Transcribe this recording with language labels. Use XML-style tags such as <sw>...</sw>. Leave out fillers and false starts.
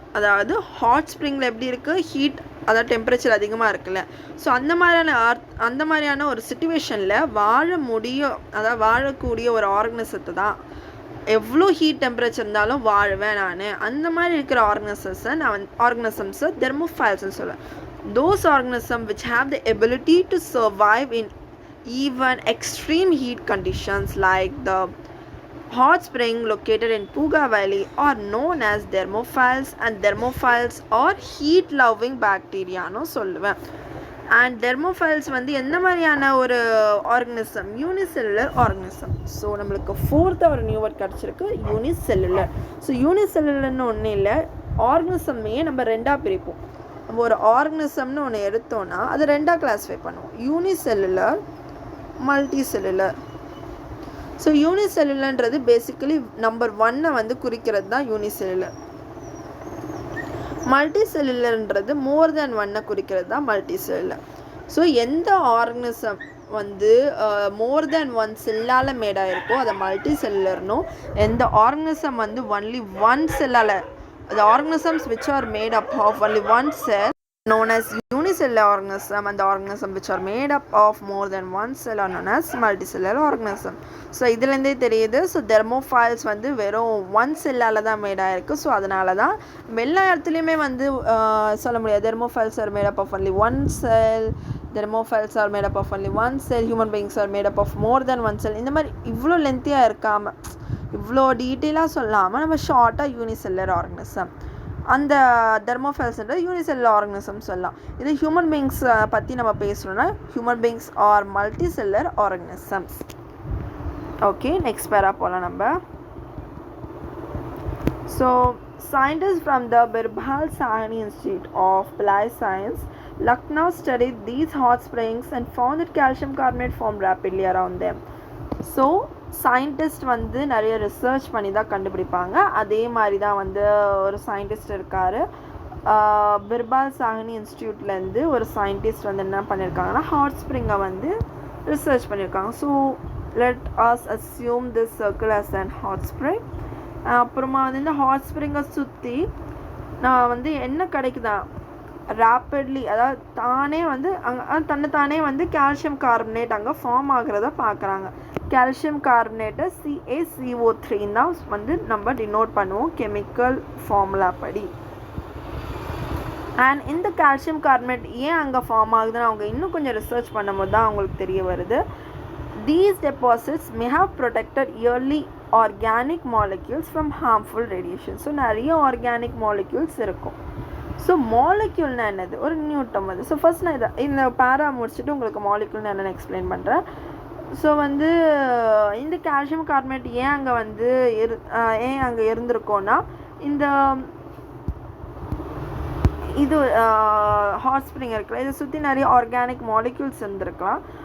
<ta>அதாவது ஹாட் ஸ்ப்ரிங்கில் எப்படி இருக்குது, ஹீட், அதாவது டெம்பரேச்சர் அதிகமாக இருக்குல்ல. ஸோ அந்த மாதிரியான ஒரு சிச்சுவேஷனில் அதாவது வாழக்கூடிய ஒரு ஆர்கனிசத்தை தான், எவ்வளோ ஹீட் டெம்பரேச்சர் இருந்தாலும் வாழ்வேன் நான், அந்த மாதிரி இருக்கிற ஆர்கனிசம்ஸை தெர்மோஃபைல்ஸ்னு சொல்லுவேன்.</ta> <en>Those organisms which have the ability to survive in even extreme heat conditions like the hot spring located in Puga Valley are known as thermophiles, and thermophiles are heat loving bacteria</en> <ta>னு சொல்லுவேன். And தெர்மோஃபைல்ஸ் வந்து எந்த மாதிரியான ஒரு organism, unicellular organism. So நம்மளுக்கு ஃபோர்த்தாக ஒரு new word கிடச்சிருக்கு, unicellular. So யூனிசெல்லுலர்னு ஒன்றும் இல்லை, ஆர்கனிசம்மையே நம்ம ரெண்டாக பிரிப்போம். நம்ம ஒரு ஆர்கனிசம்னு ஒன்று எடுத்தோன்னா அதை ரெண்டாக கிளாஸிஃபை பண்ணுவோம், unicellular, multi cellular. So யூனிசெல்லுலர்ன்றது basically number 1 வந்து குறிக்கிறது தான் யூனிசெல்லுலர். மல்டி செல்லுலர்ன்றது மோர் தென் ஒன்னை குறிக்கிறது தான் மல்டி செல்லுலர். ஸோ எந்த ஆர்கனிசம் வந்து மோர் தென் ஒன் செல்லால் மேடாக இருக்கோ அதை மல்டி செல்லுலர்னும், எந்த ஆர்கனிசம் வந்து only one செல்லால்,</ta> <en>the organisms which are made up of only one cell known as unicellular organism, and the organism which are made up of more than one cell are known as multicellular organism.</en> <ta>So இதுலேருந்தே தெரியுது. So தெர்மோஃபைல்ஸ் வந்து வெறும் one செல்லால் தான் மேடாக இருக்குது. So அதனால தான் எல்லா இடத்துலையுமே வந்து சொல்ல முடியாது</ta> <en>thermophiles are made up of only one cell,</en> <ta>தெர்மோஃபைல்ஸ் R made up of only one sell,</ta> <en>Human beings are made up of more than one cell.</en> <ta>இந்த மாதிரி இவ்வளோ லென்த்தியாக இருக்காமல், இவ்வளோ டீட்டெயிலாக சொல்லாமல் நம்ம ஷார்ட்டாக யூனிசெல்லுலர் ஆர்கனிசம், அந்த தெர்மோஃபைல்ஸ்ன்றது யூனிசெல்லுலர் ஆர்கனிசம் சொல்லலாம். இது ஹியூமன் பீயிங்ஸ் பற்றி நம்ம பேசணும்னா</ta> <en>Human beings are multicellular organisms.</en> <ta>Okay, next பேரா போகலாம் நம்ம.</ta> <en>So scientists from the Birbal Sahni Institute of Applied Science, Lucknow studied these hot springs and found that calcium carbonate formed rapidly around them.</en> <ta>So scientist வந்து நிறைய research பண்ணி தான் கண்டுபிடிப்பாங்க. அதே மாதிரி தான் வந்து ஒரு சயின்டிஸ்ட் இருக்கார், பிர்பால் சாஹ்னி இன்ஸ்டியூட்லேருந்து ஒரு சயின்டிஸ்ட் வந்து என்ன பண்ணியிருக்காங்கன்னா ஹாட் ஸ்ப்ரிங்கை வந்து ரிசர்ச் பண்ணியிருக்காங்க.</ta> <en>So let us assume this circle as and hot spring.</en> <ta>அப்புறமா வந்து இந்த ஹாட் ஸ்ப்ரிங்கை சுற்றி நான் வந்து என்ன கிடைக்குதா ரேப்பிட்லி, அதாவது தானே வந்து தன்னைத்தானே வந்து கால்சியம் கார்பனேட் அங்கே ஃபார்ம் ஆகிறத பார்க்குறாங்க. கால்சியம் கார்பனேட்டை CaCO3 தான் வந்து நம்ம டினோட் பண்ணுவோம் கெமிக்கல் ஃபார்முலா படி. அண்ட் இந்த கால்சியம் கார்பனேட் ஏன் அங்கே ஃபார்ம் ஆகுதுன்னு அவங்க இன்னும் கொஞ்சம் ரிசர்ச் பண்ணும்போது தான் அவங்களுக்கு தெரிய வருது.</ta> <en>These deposits may have protected early organic molecules from harmful radiation.</en> <ta>So நிறைய ஆர்கானிக் மாலிக்யூல்ஸ் இருக்கும். ஸோ மாலிக்யூல்னா என்னது, ஒரு நியூட்டம் அது. ஸோ ஃபர்ஸ்ட் நான் இந்த பேரா முடிச்சுட்டு உங்களுக்கு மாலிக்யூல்னு என்னென்னு எக்ஸ்பிளைன் பண்ணுறேன். ஸோ வந்து இந்த கால்சியம் கார்பனேட் ஏன் அங்கே வந்து ஏன் அங்கே இருந்திருக்கோன்னா, இந்த இது ஹாட் ஸ்ப்ரிங் இருக்குல்ல, இதை சுற்றி நிறைய ஆர்கானிக் மாலிக்யூல்ஸ் இருந்திருக்கலாம்.</ta>